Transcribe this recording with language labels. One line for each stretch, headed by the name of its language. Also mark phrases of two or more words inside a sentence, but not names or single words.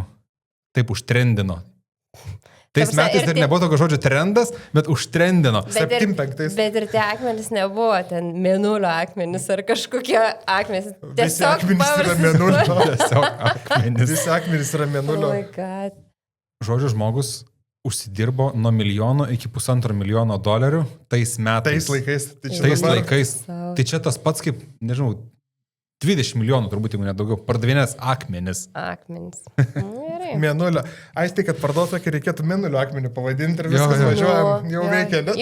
Lithuanian: Taip užtrendino. Tais metais dar nebuvo tokio žodžio trendas, bet užtrendino. 75. Bet ir tie akmenys nebuvo ten mėnulio akmenys ar kažkokie akmenys. Visi akmenys yra mėnulio. Tiesiog akmenys. Visi akmenys yra mėnulio.
English: Oh my God.
Lithuanian: Žodžiu, žmogus užsidirbo nuo $1 iki $1,5 milijono tais metais. Tais laikais. Tais laikais. Tai čia tas pats kaip, nežinau, 20 milijonų turbūt, jeigu nedaugiau. Pardavinės akmenis. Akmenis. Gerai. Mėnulio. Aistai, kad parduotų, kai reikėtų mėnulio akmenį pavadinti ir viskas važiuojam, jau veikia, ne?